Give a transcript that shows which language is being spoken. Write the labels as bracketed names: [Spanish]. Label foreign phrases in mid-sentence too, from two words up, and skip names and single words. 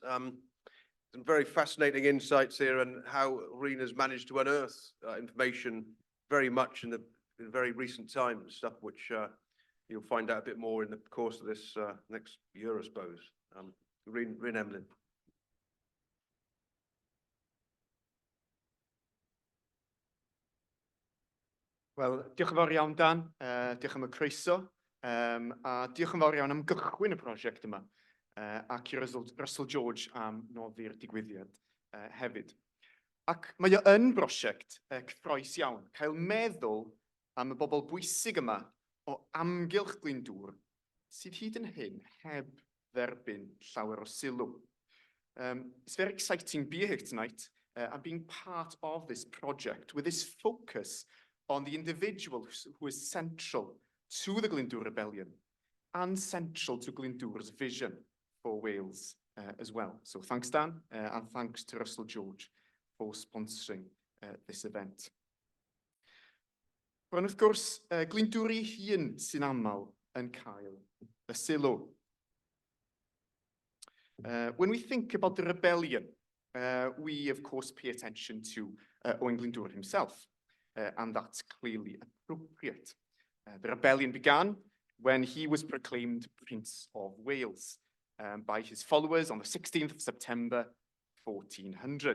[English] Some very fascinating insights here and how Rhun has managed to unearth information very much in very recent times, stuff which you'll find out a bit more in the course of this next year, I suppose. Rhun Emlyn. [Welsh] Wel, diolch yn fawr iawn, Dan. Diolch am y croeso. A diolch yn fawr iawn am gychwyn y prosiect yma. Ac i Russell George am noddi'r digwyddiad hefyd. Ac mae o yn brosiect cyffroes iawn. Cael meddwl am y bobl bwysig yma o amgylch Glyndwr sydd hyd yn hyn heb dderbyn llawer o sylw. [English] It's very exciting to be here tonight and being part of this project with this focus on the individual who is central to the Glyndwr Rebellion and central to Glyndwr's vision for Wales as well. So thanks, Dan, and thanks to Russell George for sponsoring this event. [Welsh] Ond wrth gwrs, Glyndwr ei hun sy'n aml yn cael y sylw. [English] When we think about the rebellion, we of course pay attention to Owain Glyndwr himself. And that's clearly appropriate. The rebellion began when he was proclaimed Prince of Wales by his followers on the 16th of September 1400.